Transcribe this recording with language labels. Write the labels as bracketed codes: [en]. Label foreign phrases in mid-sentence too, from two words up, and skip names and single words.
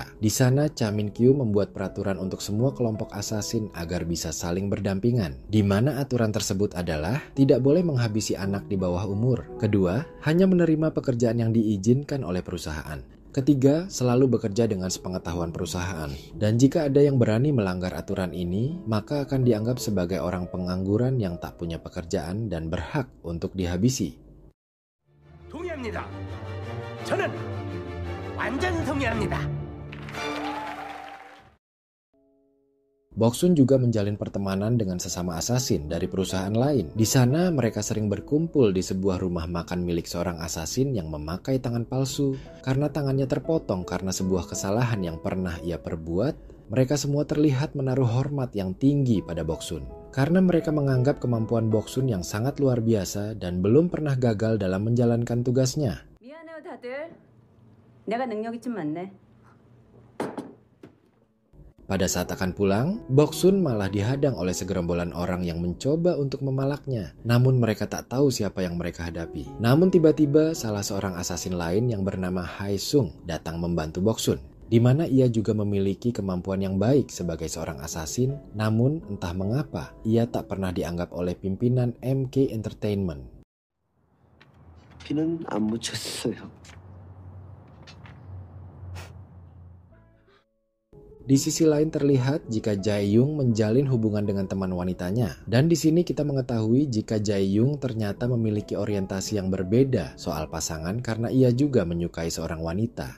[id] Di sana Cha Min-kyu membuat peraturan untuk semua kelompok asasin agar bisa saling berdampingan, di mana aturan tersebut adalah tidak boleh menghabisi anak di bawah umur. Kedua, hanya menerima pekerjaan yang diizinkan oleh perusahaan. Ketiga, selalu bekerja dengan sepengetahuan perusahaan. Dan jika ada yang berani melanggar aturan ini, maka akan dianggap sebagai orang pengangguran yang tak punya pekerjaan dan berhak untuk dihabisi. [ko] 동의합니다. 저는 완전 동의합니다. [id] Boksun juga menjalin pertemanan dengan sesama asasin dari perusahaan lain. Di sana mereka sering berkumpul di sebuah rumah makan milik seorang asasin yang memakai tangan palsu. Karena tangannya terpotong karena sebuah kesalahan yang pernah ia perbuat, mereka semua terlihat menaruh hormat yang tinggi pada Boksun. Karena mereka menganggap kemampuan Boksun yang sangat luar biasa dan belum pernah gagal dalam menjalankan tugasnya. [ko] 미안해요 다들. 내가 능력이 좀 많네. [id] Pada saat akan pulang, Boksun malah dihadang oleh segerombolan orang yang mencoba untuk memalaknya. Namun mereka tak tahu siapa yang mereka hadapi. Namun tiba-tiba salah seorang asasin lain yang bernama Hae Sung datang membantu Boksun, di mana ia juga memiliki kemampuan yang baik sebagai seorang asasin. Namun entah mengapa ia tak pernah dianggap oleh pimpinan MK Entertainment. [ko] 비는 안 묻혔어요. [id] Di sisi lain terlihat jika Jae-young menjalin hubungan dengan teman wanitanya. Dan di sini kita mengetahui jika Jae-young ternyata memiliki orientasi yang berbeda soal pasangan karena ia juga menyukai seorang wanita.